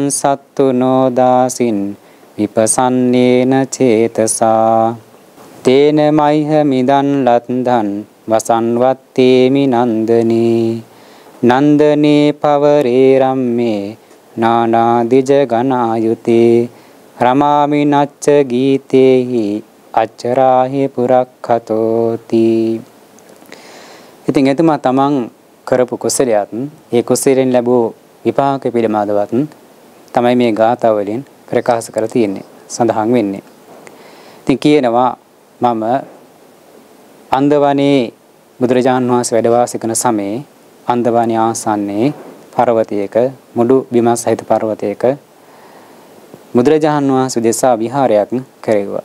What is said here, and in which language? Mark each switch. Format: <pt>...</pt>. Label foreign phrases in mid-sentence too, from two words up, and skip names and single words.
<pi>සත්තුනෝ දාසින් විපසන්නේන චේතසා තේන මයිහ මිදන් ලත්දන් වසන්වත්තේමි නන්දනේ නන්දනේ පවරේ රම්මේ නානාදිජ ගනායුතේ රමාමි නච්ච ගීතේහි අච්චරාහි පුරක්ඛතෝති.</pi> <si>ඉතින් එතුමා තමන් කරපු කුසලයක් ඒ කුසලයෙන් ලැබූ විපාක පිළිබඳවත් තමයි මේ ගාථා වලින් ප්‍රකාශ කර තියෙන්නේ, සඳහන් වෙන්නේ. ඉතින් කියනවා මම අන්දවනේ බුදුරජාණන් වහන්සේ වැඩ වාසය කරන සමයේ අන්දවනේ ආසන්නයේ පර්වතයක මුඩු බිම සහිත පර්වතයක බුදුරජාණන් වහන්සේ දෙසා විහාරයක් කෙරෙව්වා.</si>